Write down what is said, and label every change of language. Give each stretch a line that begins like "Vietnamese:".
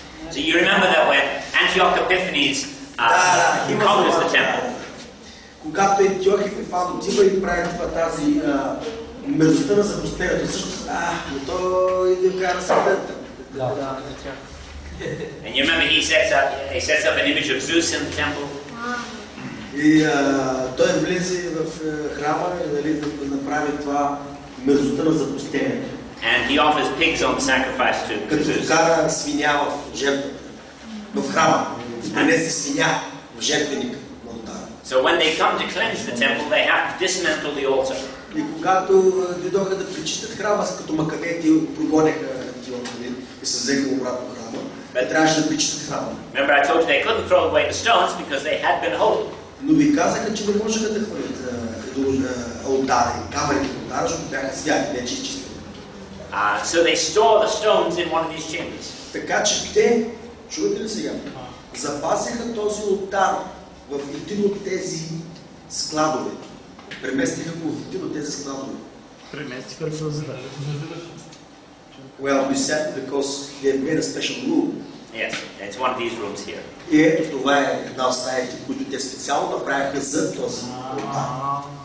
English: So you remember that when Antioch Epiphanes conquers the temple.
Bulgarian: Когато Антиох Епифан отива и прави тази мерзостта на запустението, всъщност, но той иде в края на светата.
English: And you remember he sets up an image of Zeus in the temple.
Bulgarian: И той влезе в храма и да направи това мерзостта на запустението.
English: And he offers pigs on sacrifice to Zeus.
Bulgarian: Като вкара свиня в жертвата, в храма, и принесе свиня в жертвеника на олтара.
English: So when they come to cleanse the temple, they have to dismantle the altar.
Bulgarian: И когато дойдоха да пречистят храма, като макавети прогоняха Антиох и се взеха обратно храма, трябваше да пречистят храма.
English: Remember I told you they couldn't throw away the stones because they had been holy.
Bulgarian: Но ви казаха, че не можеха да хвърлят олтара и камъните на олтара, защото бяха святи, вече изчистени.
English: So they store the stones in one of these chambers.
Bulgarian: Така че те, чуете ли сега, запазиха този олтар в един от тези складове. Преместиха го в един от тези складове. Преместиха ли го за да?
English: Well, we said because they made a special room. Yes, it's one of these rooms here.
Bulgarian: И ето това е една от стаите, които те специално направиха за този олтар.